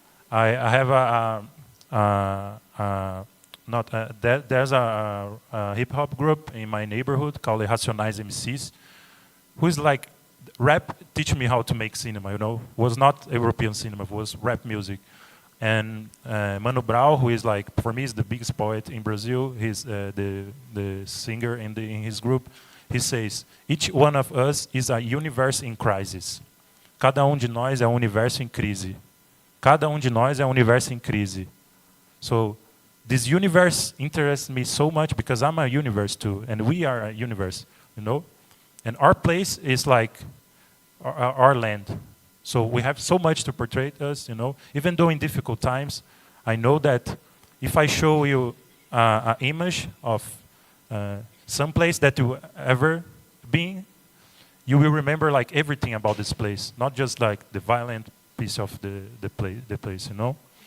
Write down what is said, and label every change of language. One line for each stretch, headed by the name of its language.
English: I have there's a hip hop group in my neighborhood called the Racionais MCs, who's like, rap teach me how to make cinema, you know. Was not European cinema, was rap music. And Mano Brown, who is like, for me, is the biggest poet in Brazil. He's the singer in his group. He says, each one of us is a universe in crisis.
Portuguese: Cada de nós é universo em crise. Cada de nós é universo em crise.
English: So this universe interests me so much because I'm a universe too, and we are a universe, you know. And our place is like our land. So we have so much to portray us, you know. Even though in difficult times, I know that if I show you an image of some place that you ever been, you will remember like everything about this place, not just like the violent piece of the place, you know.